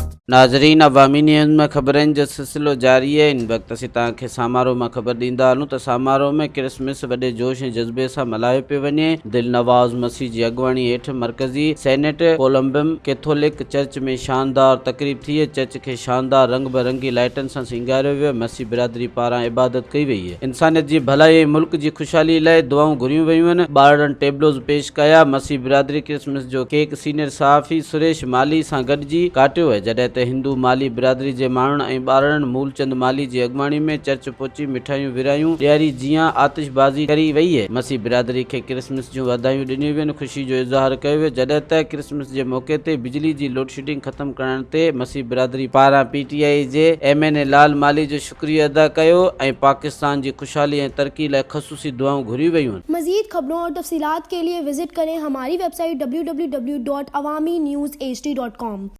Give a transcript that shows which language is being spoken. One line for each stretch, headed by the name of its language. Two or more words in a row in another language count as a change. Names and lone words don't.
Sindhi: नाज़रीन, अवामी न्यूज़ में ख़बरनि जो सिलसिलो जारी है। इन वक्त असीं तव्हांखे सामारो में ख़बर ॾींदा हलूं त सामारो में क्रसमस वॾे जोश ऐं जज़्बे सां मल्हायो पियो वञे। दिल नवाज़ मसीह जी अॻुवाणी हेठि मरकज़ी सेनेट कोलंबम कैथोलिक चर्च में शानदार तक़रीब थी। चर्च खे शानदार रंग बिरंगी लाइटनि सां सिंगारियो वियो। मसीह बिरादरी पारां इबादत कई वई है। इंसानियत जी भलाई ऐं मुल्क जी ख़ुशहाली लाइ दुआऊं घुरियूं वयूं आहिनि। ॿारनि टेबलोज़ पेश कया। मसीह बिरादरी क्रिसमस जो केक सीनियर सहाफ़ी सुरेश माली सां गॾिजी काटियो आहे। जॾहिं त हिंदू माली बिरादरी जे माण्हुनि ऐं ॿारनि मूलचंद माली जी अॻुवाणी में चर्च पहुची मिठाइयूं विरायूं, ॾियारी जीअं आतिशबाज़ी करी वई है। मसीह बिरादरी खे क्रिसमस जूं वाधायूं ॾिनियूं वियूं, ख़ुशी जो इज़हार कयो वियो। जॾहिं त क्रिसमस जे मौक़े ते बिजली जी लोडशेडिंग ख़त्म करण ते मसीह बिरादरी पारां PTI जे MNA लाल माली जो शुक्रिया अदा कयो ऐं पाकिस्तान जी ख़ुशहाली ऐं तरक्की लाइ ख़ुसूसी दुआऊं घुरियूं वयूं।
Urdu: مزید خبروں اور تفصیلات کے لیے وزٹ کریں ہماری ویب سائٹ www.awamiNewsHD.com।